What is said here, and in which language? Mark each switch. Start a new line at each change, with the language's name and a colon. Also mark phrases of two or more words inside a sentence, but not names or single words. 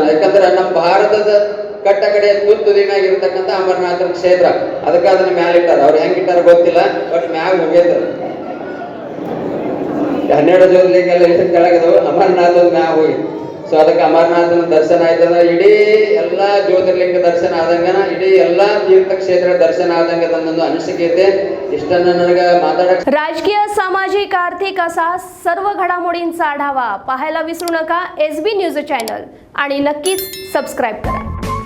Kannada: ಯಾಕಂದ್ರೆ ನಮ್ಮ ಭಾರತದ ಕಟ್ಟ ಕಡೆ ತುದಿನಾಗ ಇರತಕ್ಕಂಥ ಅಮರನಾಥ ಕ್ಷೇತ್ರ, ಅದಕ್ಕೆ ಅದನ್ನ ಮ್ಯಾಲ ಇಟ್ಟಾರ. ಅವ್ರು ಹೆಂಗ್ ಇಟ್ಟಾರ ಗೊತ್ತಿಲ್ಲ, ಬಟ್ ಮ್ಯಾಗ ಹೋಗ್ಯದ 12 ಜ್ಯೋತಿರ್ಲಿಂಗ ಎಲ್ಲ ತೆಳಗದವು, ಅಮರನಾಥದ ಮ್ಯಾಗ ಹೋಗಿ. ಸೊ ಅದಕ್ಕೆ ಅಮರನಾಥನ ದರ್ಶನ ಆಯ್ತಂದ್ರೆ ಇಡೀ ಎಲ್ಲಾ ಜ್ಯೋತಿರ್ಲಿಂಗ ದರ್ಶನ ಆದಂಗನ ಇಡೀ ಎಲ್ಲಾ ತೀರ್ಥಕ್ಷೇತ್ರ ದರ್ಶನ ಆದಂಗ नंदೊಂದು ಅನಿಸಿಕೆ ಇದೆ. ಇಷ್ಟನ್ನ ನನಗೆ ಮಾತಾಡಕ್ಕೆ.
Marathi: राजकीय, सामाजिक, आर्थिक असा सर्व घडामोडींचा आढावा पाहायला विसरू नका SB न्यूज चॅनल आणि नक्कीच सबस्क्राइब करा.